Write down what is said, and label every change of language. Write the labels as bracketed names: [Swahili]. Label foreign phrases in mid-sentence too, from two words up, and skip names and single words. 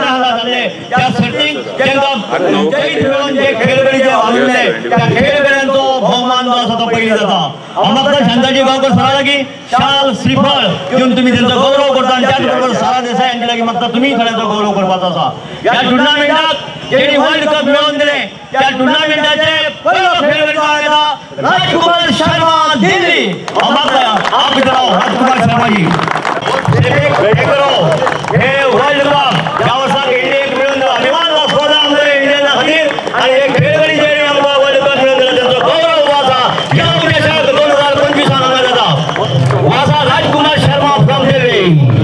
[Konkani] हांगा जाल्ले त्या सर्तीक तांकां जैत मेळोवन जे खेळगडे जे वावुरले त्या खेळगड्यांचो भोवमान जो आसा तो पयलीं जाता म्हाका शांताजी गांवकर सरा लागीं शाल श्रीफळ घेवन तुमी तेंचो गौरव करता आनी त्याच बरोबर सारा देसाय हांचे लागीं म्हाका तुमी थोड्यांचो गौरव करपाचो आसा ह्या टुर्नामेंटाक जेणी [English] world cup [Konkani] मेळोवन दिले त्या टुर्नामेंटाचे पयलो खेळगडो आयला राजकुमार शर्मा दिल्ली [Hindi] आप इधर आओ [Konkani] राजकुमार शर्मा जी हे [English] world cup [Konkani] ह्या वर्साक इंडियेक मेळून अभिमान वास्को आमच्या इंडियना खातीर आनी हे खेळगडी जे आमकां [English] world cup [Konkani] मेळून दिला तेंचो गौरव आसा ह्या देशाक 2025 हांगा जाता वासा राजकुमार शर्मा फ्रॉम दिल्ली